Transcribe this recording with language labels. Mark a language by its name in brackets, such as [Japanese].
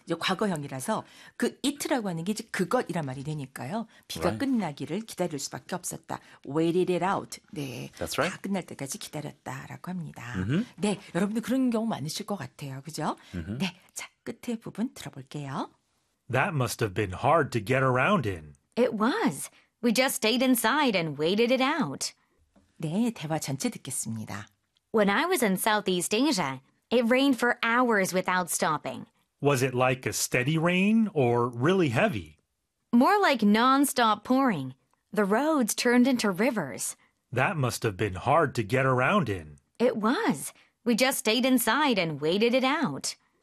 [Korean] 이제 과거형이라서 그 it라고 하는 게 이제 그것이란 말이 되니까요. 비가 [English] right. [Korean] 끝나기를 기다릴 수밖에 없었다. [English] Waited it out. [Korean] 네, [English] That's right. [Korean] 다 끝날 때까지 기다렸다라고 합니다. [English] Mm-hmm. [Korean] 네, 여러분들 그런 경우 많으실 것 같아요. 그죠? [English] Mm-hmm. [Korean] 네, 자, 끝에 부분 들어볼게요. [English] That must have been hard to get around in. It was. We just stayed inside and waited it out. [Korean] 네, 대화 전체 듣겠습니다. [English] When I was in Southeast Asia, it rained for hours without stopping. Was it like a steady rain or really heavy? More like non-stop pouring. The roads turned into rivers. That must have been hard to get around in. It was. We just stayed inside and waited it out.